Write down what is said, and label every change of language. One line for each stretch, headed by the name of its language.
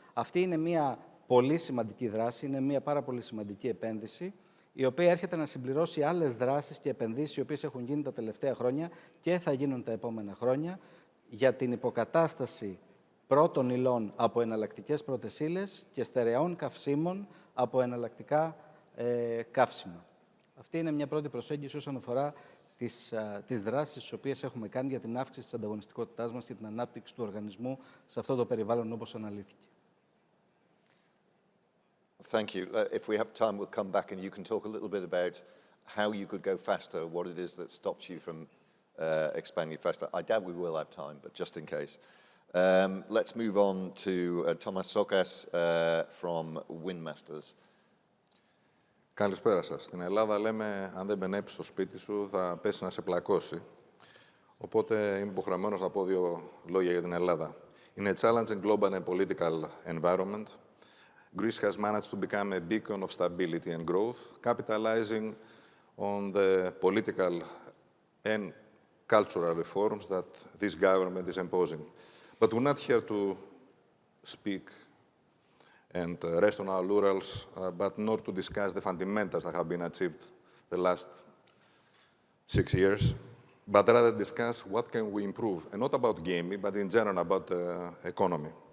Greek: Αυτή είναι μια πολύ σημαντική δράση, είναι μια πάρα πολύ σημαντική επένδυση, η οποία έρχεται να συμπληρώσει άλλες δράσεις και επενδύσεις οι οποίες έχουν γίνει τα τελευταία χρόνια και θα γίνουν τα επόμενα χρόνια για την υποκατάσταση πρώτων υλών από εναλλακτικές πρώτες ύλες και στερεών καυσίμων από εναλλακτικά καύσιμα. Αυτή είναι μια πρώτη προσέγγιση όσον αφορά τις δράσεις τις οποίες έχουμε κάνει για την αύξηση της ανταγωνιστικότητάς μας και την ανάπτυξη του οργανισμού σε αυτό το περιβάλλον όπως αναλύθηκε.
English: Thank you. If we have time, we'll come back and you can talk a little bit about how you could go faster, what it is that stops you from expanding faster. I doubt we will have time, but just in case. Let's move on to Tzokas from winmasters.
Greek: Καλησπέρα σας. Στην Ελλάδα λέμε, αν δεν μπενέψεις στο σπίτι σου, θα πέσει να σε πλακώσει. Οπότε είμαι υποχρεωμένος να πω 2 λόγια για την Ελλάδα.
English: In a challenging global and political environment, Greece has managed to become a beacon of stability and growth, capitalizing on the political and cultural reforms that this government is imposing. But we're not here to speak and rest on our laurels, but not to discuss the fundamentals that have been achieved the last 6 years, but rather discuss what can we improve, and not about gaming, but in general about the economy.